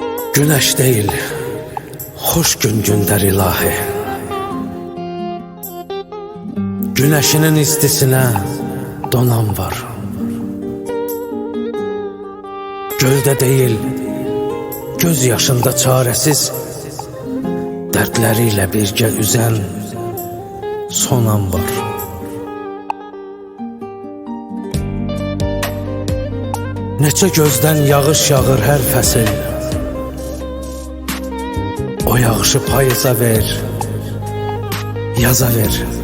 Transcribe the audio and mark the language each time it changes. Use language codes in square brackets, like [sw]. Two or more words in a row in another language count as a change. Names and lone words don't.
[tr] Güneş değil, hoş gün gönder ilahi. Güneşinin istisine donan var. Gölde değil, göz yaşında çaresiz, dertleriyle birgə üzen sonan var. [az] Neçə gözdən yağış yağır hər fəsil, o yağışı payıza ver, yaza ver.